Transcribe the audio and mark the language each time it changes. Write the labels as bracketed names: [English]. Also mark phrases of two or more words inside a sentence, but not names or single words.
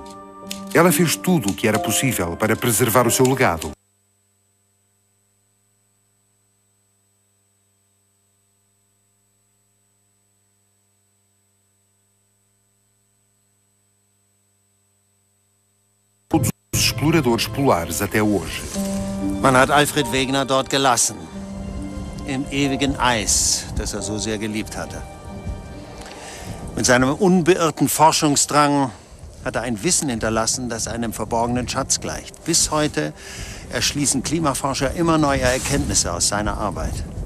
[Portuguese] Ela fez tudo o que era possível para preservar o seu legado. Todos os exploradores polares até hoje. [German] Man hat Alfred Wegener dort gelassen. Im ewigen Eis, das er so sehr geliebt hatte. Mit seinem unbeirrten Forschungsdrang hat er ein Wissen hinterlassen, das einem verborgenen Schatz gleicht. Bis heute erschließen Klimaforscher immer neue Erkenntnisse aus seiner Arbeit.